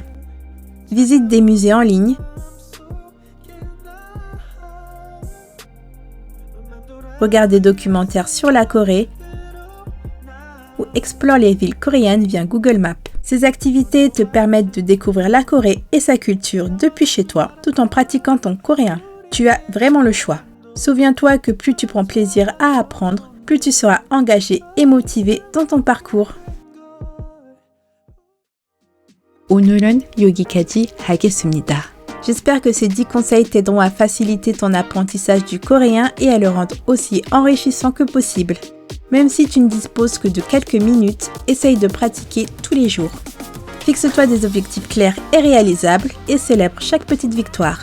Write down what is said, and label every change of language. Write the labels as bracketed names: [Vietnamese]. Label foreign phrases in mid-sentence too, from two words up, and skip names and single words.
[French] Visite des musées en ligne. Regarde des documentaires sur la Corée ou explore les villes coréennes via Google Maps. Ces activités te permettent de découvrir la Corée et sa culture depuis chez toi, tout en pratiquant ton coréen. Tu as vraiment le choix. Souviens-toi que plus tu prends plaisir à apprendre, plus tu seras engagé et motivé dans ton parcours. [Korean] 오늘은 여기까지 하겠습니다. [French] J'espère que ces 10 conseils t'aideront à faciliter ton apprentissage du coréen et à le rendre aussi enrichissant que possible. Même si tu ne disposes que de quelques minutes, essaye de pratiquer tous les jours. Fixe-toi des objectifs clairs et réalisables et célèbre chaque petite victoire.